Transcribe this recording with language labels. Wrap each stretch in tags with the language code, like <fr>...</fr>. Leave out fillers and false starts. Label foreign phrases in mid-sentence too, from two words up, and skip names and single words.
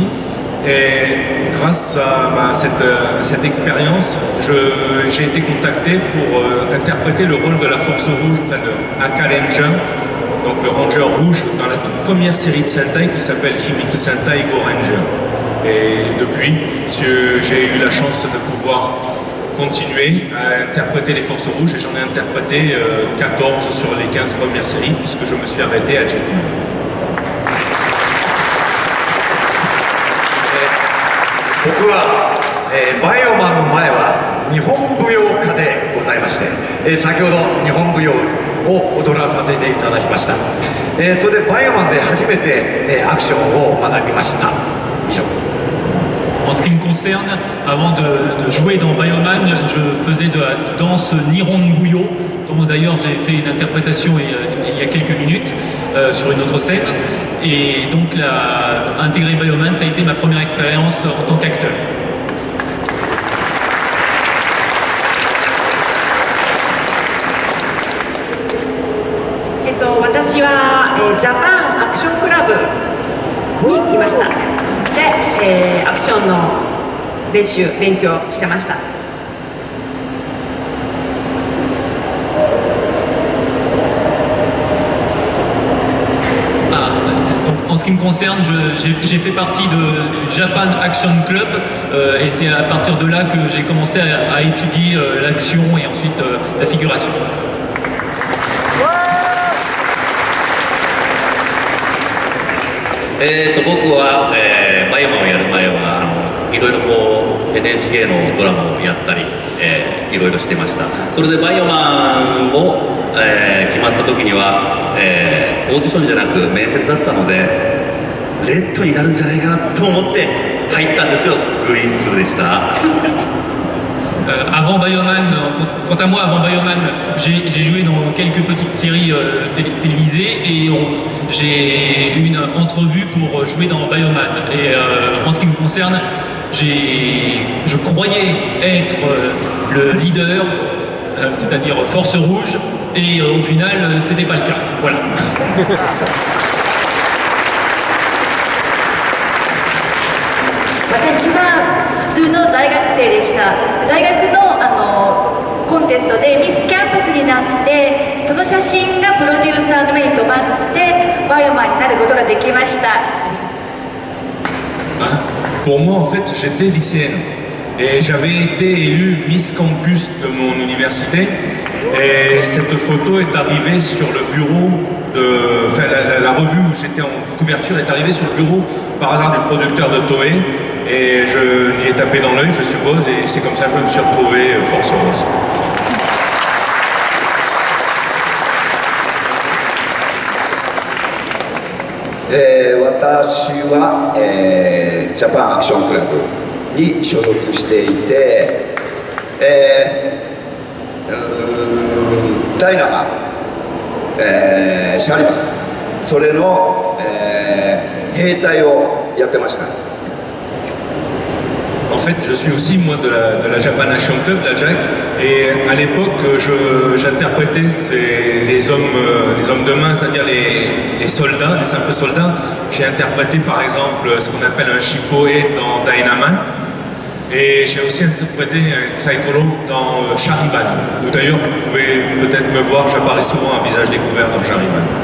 <fr>Et grâce à cette expérience, j'ai été contacté pour interpréter le rôle de la Force Rouge, enfin de Aka Ranger, donc le Ranger rouge, dans la toute première série de Sentai qui s'appelle Himitsu Sentai Go Ranger. Et depuis, j'ai eu la chance de pouvoir continuer à interpréter les Forces Rouges et j'en ai interprété 14 sur les 15 premières séries puisque je me suis arrêté à Jetman.</fr> <ja>僕は、バイオマンの前は日本舞踊家でございまして、先ほど日本舞踊を踊らさせていただきました。それでバイオマンで初めて、アクションを学びました。以上。</ja> <fr>En ce qui me concerne, avant de jouer dans Bioman, je faisais de la danse Nihon Buyo, dont d'ailleurs j'ai fait une interprétation il y a quelques minutes sur une autre scène. Et donc intégrer Bioman, ça a été ma première expérience en tant qu'acteur.</fr> <ja>私は、ジャパンアクションクラブにいました。で、アクションの勉強してました。</ja> <fr>En ce qui me concerne, j'ai fait partie du Japan Action Club et c'est à partir de là que j'ai commencé à étudier l'action et ensuite la figuration.</fr> <ja>僕は、バイオマンをやる前はいろいろこう NHK のドラマをやったり、いろいろしてました。それでバイオマンを、決まった時には、オーディションじゃなく面接だったので、 レッドになるんじゃないかなと思って入ったんですけど、グリーン2でした。</ja> <fr>Avant Bioman, quant à moi, avant Bioman, j'ai joué dans quelques petites séries télévisées et j'ai eu une entrevue pour jouer dans Bioman. Et en ce qui me concerne, je croyais être le leader, c'est-à-dire Force Rouge, et au final, c'était pas le cas. Voilà.</fr> <ja>私は普通の大学生でした。大学のコンテストでミスキャンパスになって、その写真がプロデューサーの目に留まってバイオマンになることができました。</ja> <fr>Pour moi, en fait, j'étais lycéenne et j'avais été élu Miss Campus de mon université. Et cette photo est arrivée sur le bureau de... Enfin, la revue où j'étais en couverture est arrivée sur le bureau par hasard du producteur de Toei. Et je lui ai tapé dans l'œil, je suppose, et c'est comme ça que je me suis retrouvé Force Rose.</fr> <ja>私は、ジャパンアクションクラブに所属していて、ダイナマ、シャリバン、それの、兵隊をやってました。</ja> <fr>En fait, je suis aussi moi de la Japan Action Club, de la JAC, et à l'époque, j'interprétais les hommes de main, c'est-à-dire les soldats, les simples soldats. J'ai interprété par exemple ce qu'on appelle un Shippoe dans Dynaman, et j'ai aussi interprété Saitoro dans Charivan, où d'ailleurs vous pouvez peut-être me voir, j'apparais souvent à visage découvert dans Charivan.</fr>